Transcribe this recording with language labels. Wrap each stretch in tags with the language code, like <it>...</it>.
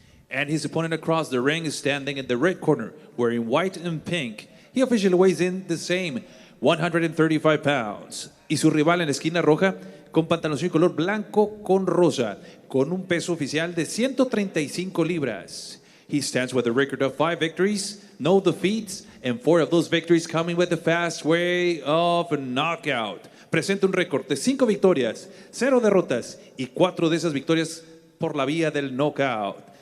<en>And his opponent across the ring is standing in the red corner, wearing white and pink. He officially weighs in the same 135 pounds.</en> <es>Y su rival en la esquina roja, con pantaloncillo color blanco con rosa, con un peso oficial de 135 libras.</es> <en>He stands with a record of 5 victories, no defeats, and 4 of those victories coming with the fast way of knockout.</en> <es>Presenta un récord de 5 victorias, 0 derrotas y 4 de esas victorias por la vía del knockout.</es>